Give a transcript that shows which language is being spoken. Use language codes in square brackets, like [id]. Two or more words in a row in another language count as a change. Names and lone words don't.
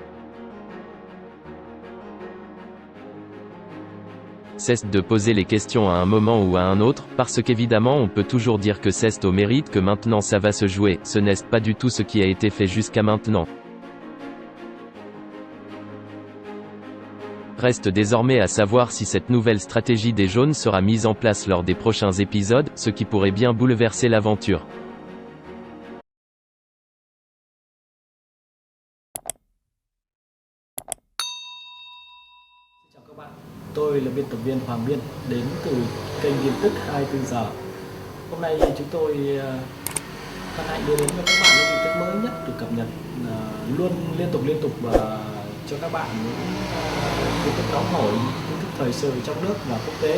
[fr] Cesse de poser les questions à un moment ou à un autre, parce qu'évidemment on peut toujours dire que c'est au mérite que maintenant ça va se jouer, ce n'est pas du tout ce qui a été fait jusqu'à maintenant. Reste désormais à savoir si cette nouvelle stratégie des jaunes sera mise en place lors des prochains épisodes, ce qui pourrait bien bouleverser l'aventure. [vi] Chào các bạn, tôi là biên tập viên Hoàng Biên đến từ kênh tin tức 24 giờ. Hôm nay chúng tôi hân hạnh đưa đến cho các bạn những tin tức mới nhất được cập nhật luôn liên tục và cho các bạn những tin tức nóng hổi, tin tức thời sự trong nước và quốc tế.